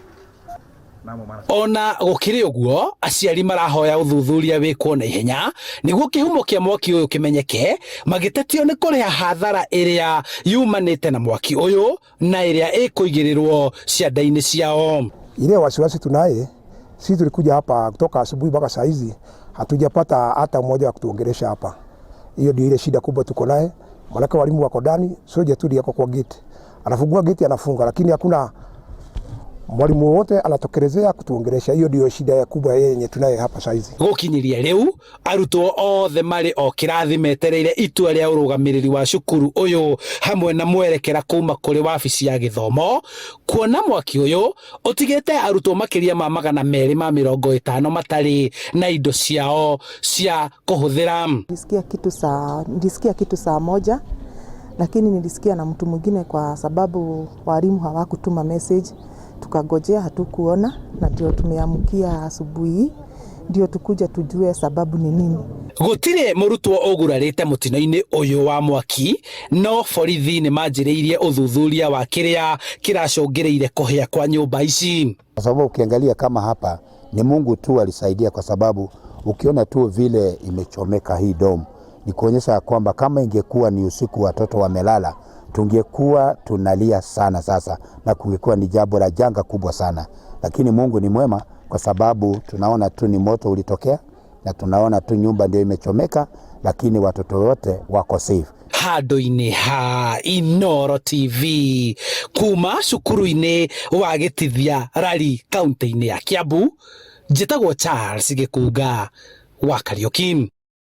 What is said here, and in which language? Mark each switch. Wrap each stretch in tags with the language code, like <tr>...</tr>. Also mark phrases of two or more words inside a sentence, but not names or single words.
<ki>Ona gukiri uguo aciari marahoya uthuthuria wikwo na ihenya niguo kihumo kia mwaki uyu kimenyeke, magitetio ni kuriha hathara iria yumanite na mwaki uyu na iria ikuigirirwo cianda-ini ciao.</ki> <sw>Ile wasiwasi tunaye, sisi tulikuja hapa kutoka asubuhi mpaka saa hizi hatujapata hata mmoja wa kutuongelesha hapa. Hiyo ndio ile shida kubwa tuko naye. Maana walimu wako ndani, soja tu yako kwa gate. Anafungua gate anafunga, lakini hakuna mwalimu wote anatokelezea kutuongelesha. Hiyo ndio shida kubwa yenye tunaye hapa saa hizi.</sw> <ki>Gukinyiria riu arutwo othe mari o kirathi metereire itua ria urugamiriri wa cukuru uyu hamwe na mwerekera kuma kuri wabici ya githomo, kuona mwaki uyu utigite arutwo makiria ma 250 matari na indo ciao cia kuhuthira.</ki> <sw>Nilisikia kitu saa moja, lakini nilisikia na mtu mwingine kwa sababu walimu hawakutuma message. Tukagojea hatukuona, na ndio tumeamkia asubuhi ndio tukuja tujue sababu ni nini.</sw> <ki>Gutire murutwo ogurarite mutino-ini uyu wa mwaki, no borithi ni manjiriirie uthuthuria wa kiria kiracungireire kuhia kwa nyumba ici.</ki> <sw>Kwa sababu ukiangalia kama hapa ni Mungu tu alisaidia, kwa sababu ukiona tu vile imechomeka hii dome ni kuonyesha kwamba kama ingekuwa ni usiku watoto wamelala tungekuwa tunalia sana sasa, na kungekuwa ni jambo la janga kubwa sana. Lakini Mungu ni mwema, kwa sababu tunaona tu ni moto ulitokea na tunaona tu nyumba ndio imechomeka, lakini watoto wote wako safe.</sw> <ki>Handu-ini ha Inooro TV kuma cukuru-ini wa Gitithia Rari kaunti-ini ya Kiambu, njitagwo Charles Gikunga wa Kariuki.</ki>